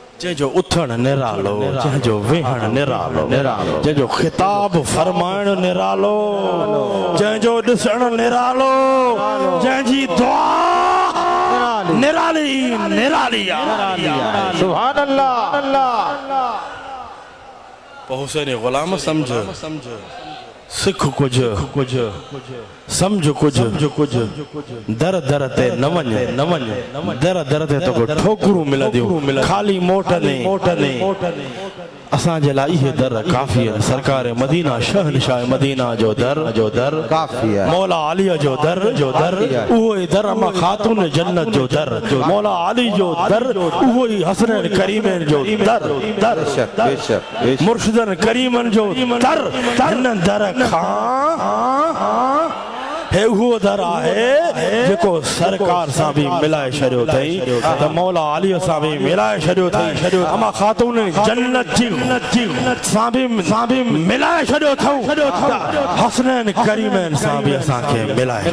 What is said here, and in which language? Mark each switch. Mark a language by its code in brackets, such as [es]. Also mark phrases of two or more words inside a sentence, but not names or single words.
[sd] जंहिंजो उथण निरालो जंहिंजो वेहण निरालो जंहिंजो खिताब फरमाइण निरालो जंहिंजो ॾिसण निरालो जंहिंजी दुआ निराली [ar] سبحان الله [sd] हुसैन गुलाम समझ सिख कुछ समझ कुछ दर ते न वञ दर ते तो ठोकरूं मिलंदियूं खाली मोट ने असां जे लाइ इहे दर काफ़ी है सरकार मदीना शहनशाह मदीना जो दर काफ़ी है मौला अली जो दर उहो ही दर अम्मा खातून जन्नत जो दर मौला अली जो दर उहो ही हसनैन करीमैन जो दर बेशक मुर्शिदन करीमन जो दर हिन दर खां हे उहो दर आहे जेको सरकार सां भी मिलाए छॾियो अथई त मौला अली सां भी मिलाए छॾियो अथई अमा खातून जन्नत जी सां भी मिलाए छॾियो अथऊं हसनैन करीमैन सां भी असां खे मिलाए